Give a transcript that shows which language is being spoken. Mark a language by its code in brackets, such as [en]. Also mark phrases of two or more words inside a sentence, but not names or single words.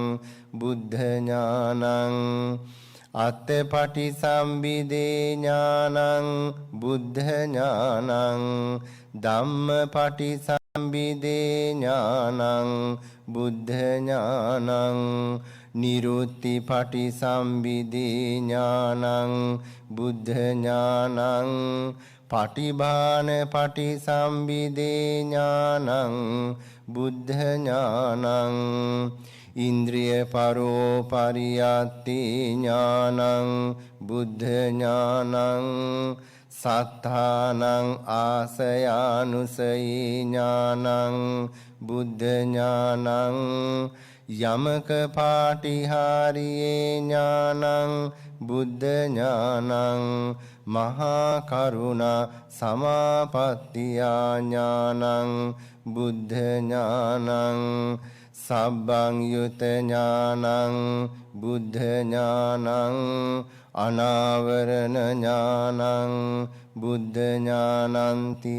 [pi] බුද්ධ ඥානං අත්ථපටි සම්බිදේ ඥානං බුද්ධ ඥානං ධම්මපටි සම්බිදේ ඥානං බුද්ධ ඥානං නිරුත්ති පටි සම්බිදේ ඥානං බුද්ධ ඥානං පටිභාන පටි සම්බිදේ ඥානං බුද්ධ ඥානං ඉන්ද්‍රිය පරෝ පරියත්ති ඥානං බුද්ධ ඥානං සත්තානං ආසයානුසයි ඥානං බුද්ධ ඥානං යමක පාටිහාරියේ ඥානං බුද්ධ ඥානං මහා කරුණා සමාපත්තියා ඥානං බුද්ධ ඥානං සබ්බං යුත ඥානං බුද්ධ ඥානං අනාවරණ ඥානං බුද්ධ ඥානන්ති.